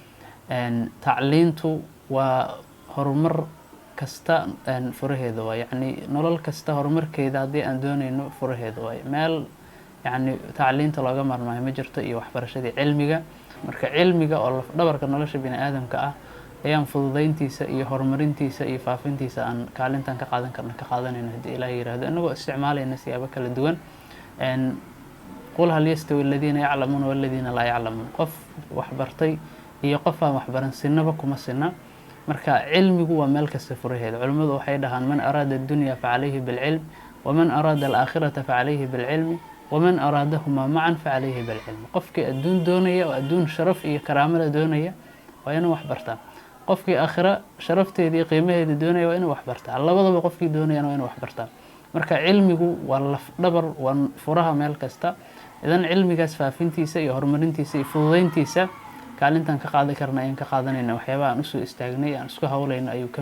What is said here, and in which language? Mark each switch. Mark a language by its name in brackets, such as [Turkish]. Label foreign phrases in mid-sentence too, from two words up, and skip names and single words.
[Somali] tacliintu waa horumar kasta furaheeda waa yani nolol kasta horumarkeeda haddii aan doonayno furaheeda waa meel yani tacliinta looga marmaayo ma jirto iyo waxbarashadii cilmiga marka cilmiga oo laf dhabarka nolosha bini aadamka ah ayaan fududeyntiisa iyo horumarintiisa iyo faafintiisa aan kaalintan ka qaadanayno haddii Ilaahay yiraahdo inagoo isticmaalayna siyaabo kala duwan [Arabic] قل هل يستوي الذين يعلمون والذين لا يعلمون [Somali] qof wax bartay iyo qof aan wax baran sinaba kuma sinna marka cilmigu waa meel kasta furaheeda culimadu waxay dhahaan [Arabic] من أراد الدنيا فعليه بالعلم ومن أراد الآخرة فعليه بالعلم ومن أرادهما معا فعليه بالعلم [Somali] qofkii adduun doonaya oo adduun sharaf iyo karaamada doonaya waa inuu wax bartaa qofkii aakhira sharafteeda iyo qiimaheeda doonaya waa inuu wax bartaa labadaba qofkii doonaya waa inuu wax bartaa marka cilmigu waa laf dhabar waa furaha meel kasta idan cilmigaas faafintiisa iyo horumarintiisa iyo fududeyntiisa kaalintan ka qaadan karna ayaan ka qaadanayna waxyaabaha aan u soo istaagnay aan isku hawlayno ayuu ka